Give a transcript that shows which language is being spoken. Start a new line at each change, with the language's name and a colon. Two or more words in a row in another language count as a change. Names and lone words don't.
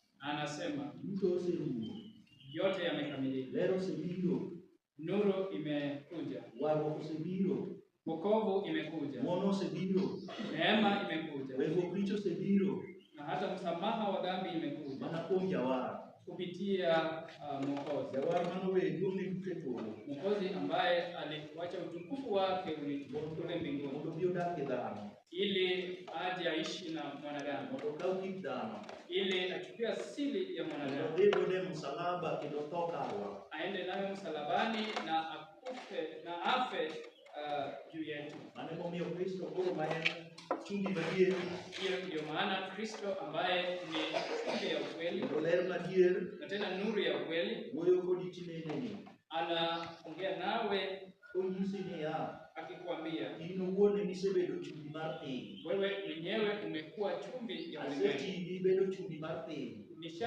Swahili: Anasema
Luo (Kenya and Tanzania): duto oserumo,
Swahili: yote yamekamilika.
Luo (Kenya and Tanzania): ler osebiro,
Swahili: Nuru imekuja,
Luo (Kenya and Tanzania): warruok osebiro,
Swahili: wokovu imekuja,
Luo (Kenya and Tanzania): ng'wono osebiro,
Swahili: neema imekuja,
Luo (Kenya and Tanzania): wegruok richo osebiro,
Swahili: na hata msamaha wa dhambi imekuja
Luo (Kenya and Tanzania): mana kuom Jawar.
Swahili: kupitia Mwokozi.
Luo (Kenya and Tanzania): Jawar manoweyo duong'ne duto e polo,
Swahili: Mwokozi ambaye aliwacha utukufu wake kule mbinguni
Luo (Kenya and Tanzania): mondo obi odak e dhano,
Swahili: ili aje aishi na mwanadamu,
Luo (Kenya and Tanzania): mondo okaw kit dhano,
Swahili: ili achukue asili ya mwanadamu,
Luo (Kenya and Tanzania): mondo odhi godo e msalaba kendo tho karwa,
Swahili: aende nayo msalabani na akufe na afe juu yetu.
Luo (Kenya and Tanzania): mano emomiyo Kristo koro ma en chumbi madier,
Swahili: Hiyo ndio maana Kristo ambaye ni chumvi ya ukweli
Luo (Kenya and Tanzania): kendo ler madier,
Swahili: na tena nuru ya ukweli,
Luo (Kenya and Tanzania): wuoyo kodi tineneni,
Swahili: anaongea nawe
Luo (Kenya and Tanzania): onyisi niya,
Swahili: akikwambia
Luo (Kenya and Tanzania): in owuon emisebedo chumbi mar piny,
Swahili: wewe mwenyewe umekuwa chumvi ya ulimwengu.
Luo (Kenya and Tanzania): asetigi bedo chumbi mar piny.